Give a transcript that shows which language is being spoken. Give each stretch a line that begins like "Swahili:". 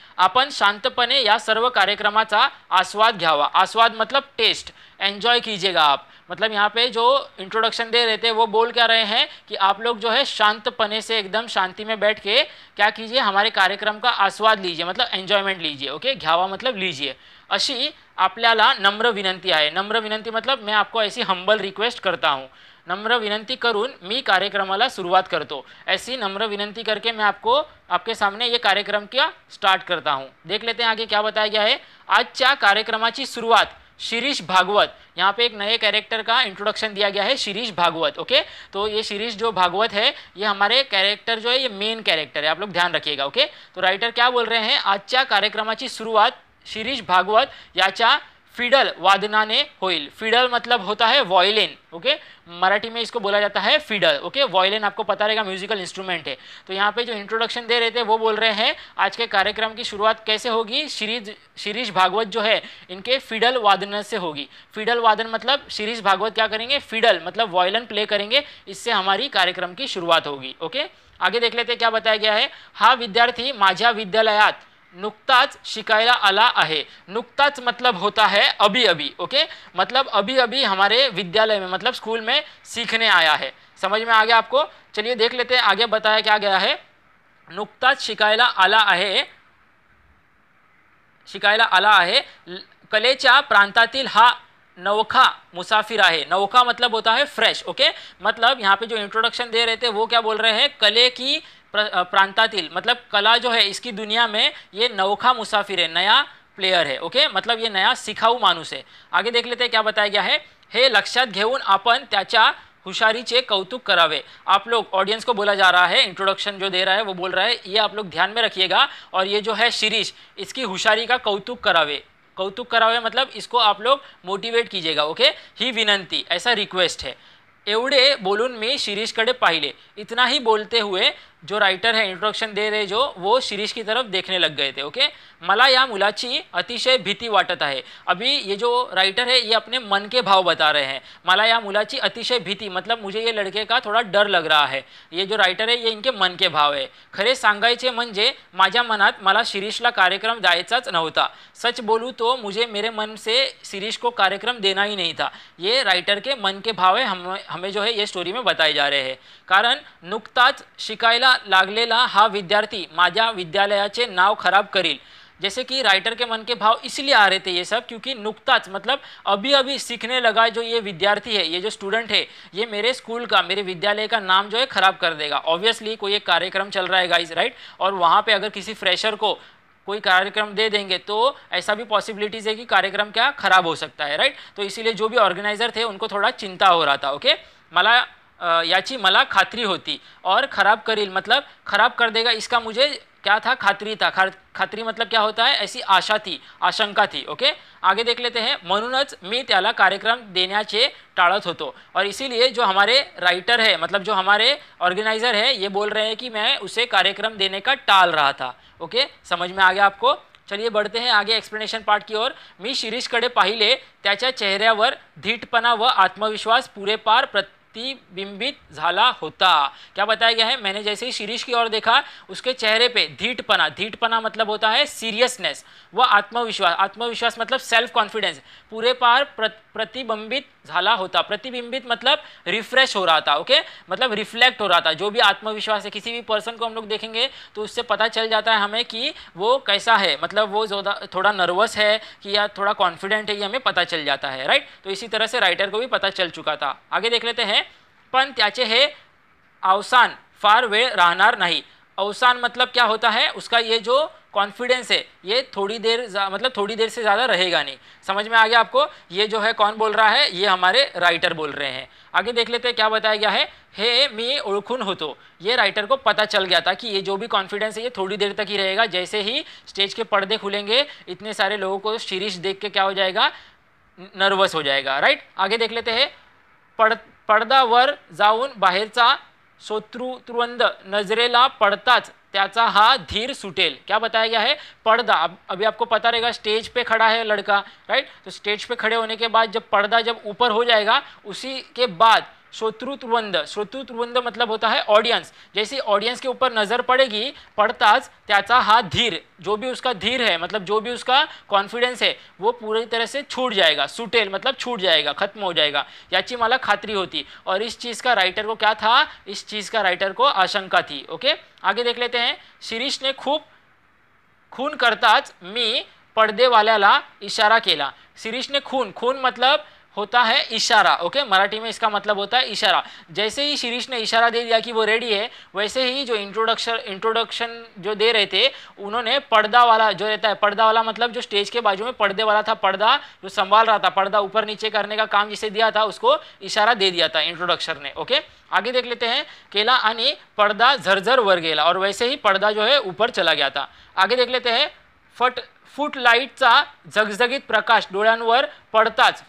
Marathi: आपण शांतपणे या सर्व कार्यक्रमाचा आस्वाद घ्यावा।
Hindi: आस्वाद मतलब टेस्ट, एन्जॉय कीजिएगा आप। मतलब यहाँ पे जो इंट्रोडक्शन दे रहे थे वो बोल क्या रहे हैं कि आप लोग जो है शांतपने से एकदम शांति में बैठ के क्या कीजिए, हमारे कार्यक्रम का आस्वाद लीजिए, मतलब एन्जॉयमेंट लीजिए। ओके, घ्यावा मतलब लीजिए।
Marathi: अशी आपल्याला नम्र विनंती आहे।
Hindi: नम्र विनंती मतलब मैं आपको ऐसी हंबल रिक्वेस्ट करता हूँ।
Marathi: नम्र विनंती करून मी कार्यक्रमाला सुरुवात करतो।
Hindi: ऐसी नम्र विनंती करके मैं आपको आपके सामने ये कार्यक्रम क्या स्टार्ट करता हूँ। देख लेते हैं आगे क्या बताया गया है।
Marathi: आजच्या कार्यक्रमाची सुरुवात शिरीष भागवत,
Hindi: यहाँ पे एक नए कैरेक्टर का इंट्रोडक्शन दिया गया है, शिरीष भागवत। ओके, तो ये शिरीष जो भागवत है ये हमारे कैरेक्टर जो है ये मेन कैरेक्टर है, आप लोग ध्यान रखिएगा। ओके, तो राइटर क्या बोल रहे हैं,
Marathi: आजच्या कार्यक्रमाची सुरुवात शिरीष भागवत याच्या फिडल वादनाने होईल।
Hindi: फिडल मतलब होता है वॉयलिन। ओके, मराठी में इसको बोला जाता है फिडल। ओके, वॉयलिन आपको पता रहेगा म्यूजिकल इंस्ट्रूमेंट है। तो यहाँ पे जो इंट्रोडक्शन दे रहे थे वो बोल रहे हैं आज के कार्यक्रम की शुरुआत कैसे होगी, शिरीष भागवत जो है इनके फिडल वादन से होगी। फिडल वादन मतलब शिरीष भागवत क्या करेंगे, फिडल मतलब वॉयलिन प्ले करेंगे, इससे हमारी कार्यक्रम की शुरुआत होगी। ओके, आगे देख लेते क्या बताया गया है।
Marathi: हा विद्यार्थी माझ्या विद्यालयात नुकताच शिकायला आला आहे।
Hindi: नुकताच मतलब होता है अभी अभी। ओके, मतलब अभी अभी हमारे विद्यालय में मतलब स्कूल में सीखने आया है। समझ में आ गया आपको। चलिए देख लेते हैं आगे बताया क्या गया है।
Marathi: नुकताच शिकायला आला आहे, शिकायला आला आहे, कलेच्या प्रांतातील हा नवखा मुसाफिर आहे।
Hindi: नवखा मतलब होता है फ्रेश। ओके, मतलब यहाँ पे जो इंट्रोडक्शन दे रहे थे वो क्या बोल रहे हैं, कले की प्रांतातील मतलब कला जो है इसकी दुनिया में ये नौखा मुसाफिर है, नया प्लेयर है। ओके, मतलब ये नया सिखाऊ माणूस है। आगे देख लेते हैं क्या बताया गया है।
Marathi: हे लक्षात घेऊन आपण त्याच्या हुशारीचे कौतुक करावे।
Hindi: आप लोग ऑडियंस को बोला जा रहा है, इंट्रोडक्शन जो दे रहा है वो बोल रहा है, ये आप लोग ध्यान में रखिएगा। और ये जो है शिरीष, इसकी हुशारी का कौतुक करावे। कौतुक करावे मतलब इसको आप लोग मोटिवेट कीजिएगा। ओके, ही विनंती ऐसा रिक्वेस्ट है।
Marathi: एवढे बोलून मी शिरीषकडे पाहिले।
Hindi: इतना ही बोलते हुए जो राइटर है इंट्रोडक्शन दे रहे जो वो शिरीष की तरफ देखने लग गए थे।
Marathi: ओके, मला या मुलाची अतिशय भीती वाटत आहे।
Hindi: अभी ये जो राइटर है ये अपने मन के भाव बता रहे हैं। मला या मुलाची अतिशय भीती मतलब मुझे ये लड़के का थोड़ा डर लग रहा है। ये जो राइटर है ये इनके मन के भाव है।
Marathi: खरे सांगायचे म्हणजे माझ्या मनात मला शिरीषला कार्यक्रम द्यायचाच नव्हता।
Hindi: सच बोलूँ तो मुझे मेरे मन से शिरीष को कार्यक्रम देना ही नहीं था। ये राइटर के मन के भाव है, हमें जो है ये स्टोरी में बताए जा रहे हैं।
Marathi: कारण नुकताच शिकायला लागलेला हा विद्यार्थी माझ्या विद्यालयाचे नाव खराब करील।
Hindi: जैसे कि राइटर के मन के भाव इसलिए आ रहे थे ये सब, क्योंकि नुकताच मतलब अभी अभी सीखने लगा जो ये विद्यार्थी है, ये जो स्टूडेंट है, ये मेरे स्कूल का, मेरे विद्यालय का नाम जो है खराब कर देगा। ऑब्वियसली कोई एक कार्यक्रम चल रहा है गाइस, राइट, और वहाँ पे अगर किसी फ्रेशर को कोई कार्यक्रम दे देंगे तो ऐसा भी पॉसिबिलिटीज़ है कि कार्यक्रम क्या खराब हो सकता है, राइट। तो इसीलिए जो भी ऑर्गेनाइजर थे उनको थोड़ा चिंता हो रहा था।
Marathi: ओके, मला याची मला खात्री होती।
Hindi: और खराब करील मतलब खराब कर देगा, इसका मुझे क्या था, खात्री था। खात्री मतलब क्या होता है, ऐसी आशा थी, आशंका थी। ओके, आगे देख लेते हैं।
Marathi: म्हणूनच मी त्याला कार्यक्रम देण्याचे टाळत होतो।
Hindi: और इसीलिए जो हमारे राइटर है मतलब जो हमारे ऑर्गेनाइजर है ये बोल रहे हैं कि मैं उसे कार्यक्रम देने का टाल रहा था। ओके, समझ में आ गया आपको। चलिए बढ़ते हैं आगे एक्सप्लेनेशन पार्ट की ओर।
Marathi: मी शिरीषकडे पाहिले, त्याच्या चेहऱ्यावर धीटपणा व आत्मविश्वास पूरेपार प्रतिबिंबित झाला होता।
Hindi: क्या बताया गया है, मैंने जैसे ही शिरीष की ओर देखा उसके चेहरे पे धीटपना, धीटपना मतलब होता है सीरियसनेस, व आत्मविश्वास, आत्मविश्वास मतलब सेल्फ कॉन्फिडेंस
Marathi: पूरेपार प्रतिबिंबित झाला होता।
Hindi: प्रतिबिंबित मतलब रिफ्रेश हो रहा था। ओके, मतलब रिफ्लेक्ट हो रहा था। जो भी आत्मविश्वास है, किसी भी पर्सन को हम लोग देखेंगे तो उससे पता चल जाता है हमें कि वो कैसा है, मतलब वो थोड़ा नर्वस है कि या थोड़ा कॉन्फिडेंट है, ये हमें पता चल जाता है, राइट। तो इसी तरह से राइटर को भी पता चल चुका था। आगे देख लेते हैं।
Marathi: पण त्याचे हे अवसान फार वेळ राहणार नाही।
Hindi: अवसान मतलब क्या होता है, उसका ये जो कॉन्फिडेंस है ये थोड़ी देर मतलब थोड़ी देर से ज़्यादा रहेगा नहीं। समझ में आ गया आपको? ये जो है कौन बोल रहा है? ये हमारे राइटर बोल रहे हैं। आगे देख लेते हैं क्या बताया गया है।
Marathi: हे मी ओळखून होतो,
Hindi: ये राइटर को पता चल गया था कि ये जो भी कॉन्फिडेंस है ये थोड़ी देर तक ही रहेगा। जैसे ही स्टेज के पर्दे खुलेंगे इतने सारे लोगों को शिरीष देख के क्या हो जाएगा? नर्वस हो जाएगा, राइट। आगे देख लेते हैं।
Marathi: पडद्यावर जाऊन बाहेरचा शत्रुवंद नजरेला पड़ताच त्याचा हा धीर सुटेल।
Hindi: क्या बताया गया है? पर्दा, अभी आपको पता रहेगा स्टेज पे खड़ा है लड़का, राइट। तो स्टेज पे खड़े होने के बाद जब पर्दा जब ऊपर हो जाएगा उसी के बाद श्रोतृवृंद मतलब होता है ऑडियंस। जैसे ऑडियंस के ऊपर नजर पड़ेगी पड़ताच त्याचा हा धीर, जो भी उसका धीर है मतलब जो भी उसका कॉन्फिडेंस है वो पूरी तरह से छूट जाएगा। सुटेल मतलब छूट जाएगा, खत्म हो जाएगा,
Marathi: याची मला खात्री होती।
Hindi: और इस चीज़ का राइटर को क्या था? इस चीज़ का राइटर को आशंका थी। ओके, आगे देख लेते हैं।
Marathi: शिरीष ने खूप खून करताच मी पडदेवाल्याला इशारा केला।
Hindi: शिरीष ने खून मतलब होता है इशारा। ओके, मराठी में इसका मतलब होता है इशारा। जैसे ही शिरीष ने इशारा दे दिया कि वो रेडी है, वैसे ही जो इंट्रोडक्शन जो दे रहे थे उन्होंने पर्दा वाला जो रहता है, पर्दा वाला मतलब जो स्टेज के बाजू में पर्दे वाला था, पर्दा जो संभाल रहा था, पर्दा ऊपर नीचे करने का काम जिसे दिया था उसको इशारा दे दिया था इंट्रोडक्शन ने। ओके, आगे देख लेते हैं।
Marathi: केला आणि पडदा झरझर वर गेला,
Hindi: और वैसे ही पर्दा जो है ऊपर चला गया था। आगे देख लेते हैं।
Marathi: फुटलाईटचा झगझगीत प्रकाश डोळ्यांवर पड़ताच।